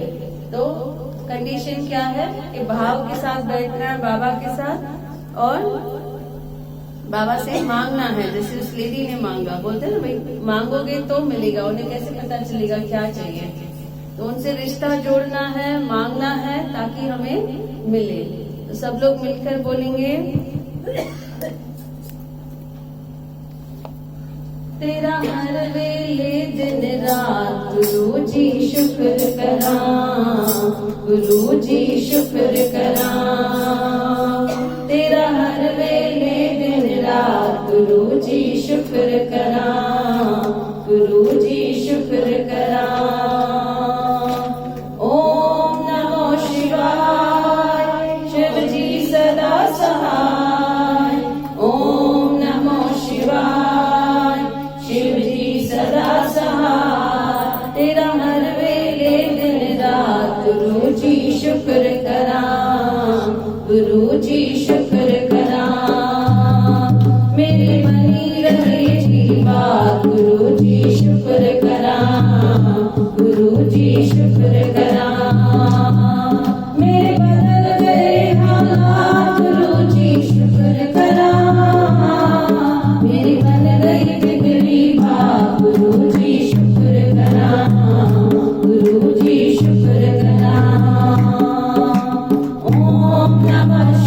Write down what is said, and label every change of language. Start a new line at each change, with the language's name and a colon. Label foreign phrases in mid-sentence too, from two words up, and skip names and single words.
Hindi: तो कंडीशन क्या है कि भाव के साथ बैठना है बाबा के साथ और बाबा से मांगना है। जैसे उस लेडी ने मांगा, बोलते हैं ना भाई मांगोगे तो मिलेगा, उन्हें कैसे पता चलेगा क्या चाहिए? तो उनसे रिश्ता जोड़ना है, मांगना है ताकि हमें मिले। तो सब लोग मिलकर बोलेंगे
Punjabi: ਤੇਰਾ ਹਰ ਵੇਲੇ ਦਿਨ ਰਾਤ ਗੁਰੂ ਜੀ ਸ਼ੁਕਰ ਕਰਾ, ਗੁਰੂ ਜੀ ਸ਼ੁਕਰ ਕਰਾ। ਤੇਰਾ ਹਰ ਵੇਲੇ ਦਿਨ ਰਾਤ ਗੁਰੂ ਜੀ ਸ਼ੁਕਰ ਕਰਾ, ਗੁਰੂ ਜੀ ਸ਼ੁਕਰ ਕਰਾ।
Hindi: ओम नमो शिवाय, शिव जी सदा सहाय। ओम नमो शिवाय, शिव जी सदा सहाय।
Punjabi: ਤੇਰਾ ਹਰ ਵੇਲੇ ਦਿਨ ਰਾਤ ਗੁਰੂ ਜੀ ਸ਼ੁਕਰ ਕਰਾ, ਗੁਰੂ ਜੀ ਸ਼ੁਕਰ ਕਰਾ। ਮੇਰੀ ਬਣੀ ਰਹੇ ਜੀ ਬਾਤ ਗੁਰੂ ਜੀ ਸ਼ੁਕਰ ਕਰਾ, ਗੁਰੂ ਜੀ ਸ਼ੁਕਰ ਕਰਾ। ਮੇਰੇ ਬਦਲ ਗਏ ਹਾਲਾਤ ਗੁਰੂ ਜੀ ਸ਼ੁਕਰ ਕਰਾ। ਮੇਰੀ ਬਣ ਗਈ ਬਿਗੜੀ ਬਾਤ ਗੁਰੂ ਜੀ ਸ਼ੁਕਰ ਕਰਾ, ਗੁਰੂ ਜੀ ਸ਼ੁਕਰ ਕਰਾ।
Hindi: ओम नमः